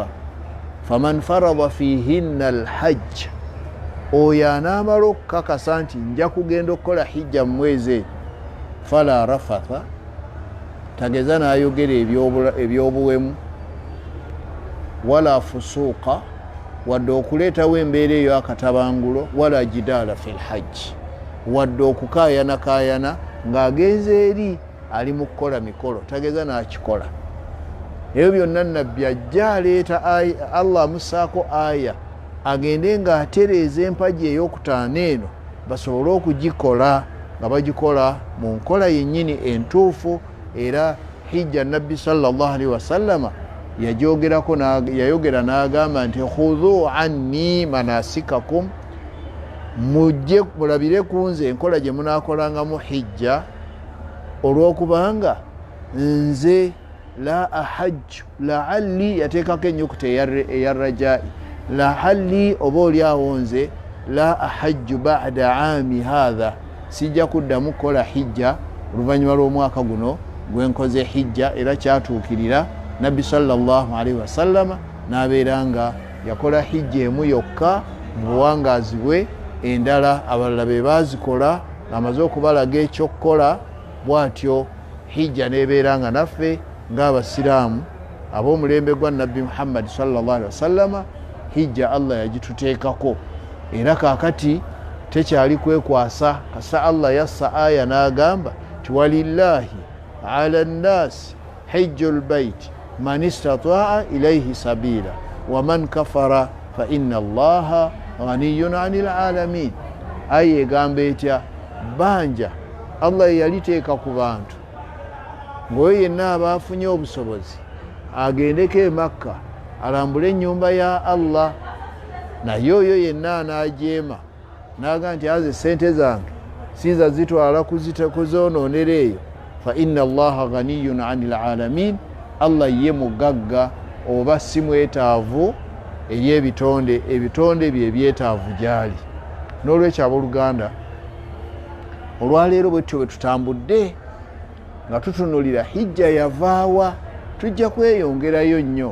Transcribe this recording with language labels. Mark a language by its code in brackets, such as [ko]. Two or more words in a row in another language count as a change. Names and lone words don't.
[ar] فمن فرض فيهن الحج, [lg] oyo anaamala okukakasa nti nja kugenda okukola hijja mu mwezi, [ar] فلا رفث, [lg] tageza n'ayogera ebyobuwemu, [ar] ولا فسوق, [lg] wadde okuleetawo embeera eyo akatabangulo, [ar] ولا جدال في الحج, [lg] wadde okukaayana ng'agenze eri ali mu kukola mikolo, tageza n'akikola. Ebyo byonna Nabbi ajja aleeta Allah amussaako aya agende ng'atereeza empagi ey'okutaano eno basobole okugikola, nga bagikola mu nkola yennyini entuufu. Era hijja Nabbi [ar] صلى الله عليه وسلم [lg] yayogera n'agamba nti [ar] خذوا عني [lg] manasikakum, mujje mulabire ku nze enkola gye munaakolangamu hijja, olw'okubanga nze [ar] لا أحج لعلي, [lg] yateekako ennyukuta eya rajai, la'alli oba oliawo nze [ar] لا أحج بعد عامي هذا, [lg] sijja kuddamu kukola hijja oluvannyuma lw'omwaka guno gwenkoze hijja. Era kyatuukirira Nabbi [ar] صلى الله عليه وسلم [lg] n'abeera nga yakola hijja emu yokka mu buwangaazi bwe, endala abalala be bazikola ng'amaze okubalaga ekyokukola bw'atyo hijja n'ebeera nga naffe ng'abasiraamu ab'omulembe gwa nabbi Muhammad [ar] صلى الله عليه وسلم [lg] hijja Allah yagituteekako era kaakati tekyali kwekwasa kasa Allah yassa aya n'agamba ti [ar] ولله على الناس حج البيت من استطاع إليه سبيلا ومن كفر فإن الله غني عن العالمين. [lg] Aya egamba etya banja Allah yaliteeka ku bantu ng'oyo yenna aba afunye obusobozi agendeko e Makka alambule ennyumba ya Allah, naye oyo yenna anaajeema n'agamba nti aze sente zange siiza zitwala kuzoonoonera eyo, [ar] فإن الله غني عن العالمين, [lg] Allah ye mugagga oba si mwetaavu eri ebitonde bye byetaavu gyali. N'olwekyo abooluganda, olwaleero bwetyo bwe tutambudde nga tutunulira hijja yavaawa, tujja kweyongerayo nnyo.